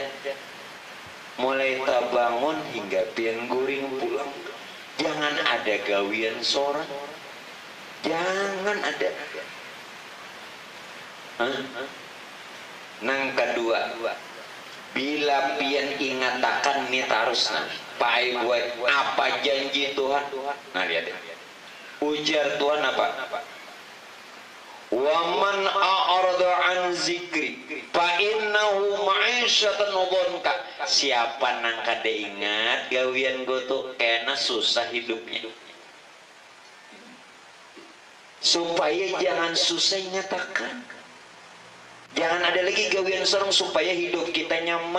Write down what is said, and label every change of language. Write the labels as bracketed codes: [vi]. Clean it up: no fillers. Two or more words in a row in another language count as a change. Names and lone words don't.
[bjn] Mulai tabangun hingga pian guring pulang, jangan ada gawian sorang, jangan ada. Nang kedua, bila pian ingatakan nih tarusna pai buat apa janji Tuhan. Nah lihat deh, ujar Tuhan apa? [ar] Wa man a'rada an zikri fa innahu ma'isyatan dhanka. [bjn] Siapa nang kada ingat gawian go tuh kena susah hidupnya. Supaya jangan susah ingatakan. Jangan ada lagi gawian serong supaya hidup kita nyaman.